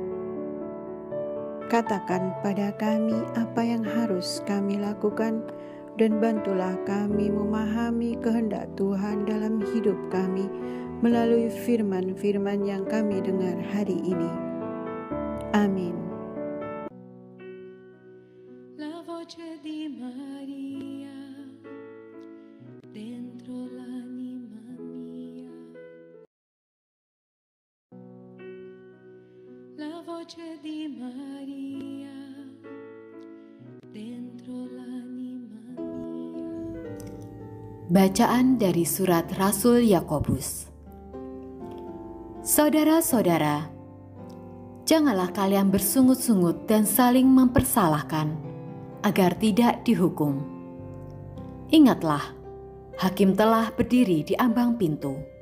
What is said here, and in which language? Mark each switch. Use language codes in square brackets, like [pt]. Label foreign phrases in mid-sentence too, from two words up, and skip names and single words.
[id] Katakan pada kami apa yang harus kami lakukan, dan bantulah kami memahami kehendak Tuhan dalam hidup kami melalui firman-firman yang kami dengar hari ini. Amin. [it] La voce di Maria dentro l'anima mia. La voce di Maria dentro l'anima mia. [id] Bacaan dari surat Rasul Yakobus. Saudara-saudara, janganlah kalian bersungut-sungut dan saling mempersalahkan, agar tidak dihukum. Ingatlah, hakim telah berdiri di ambang pintu.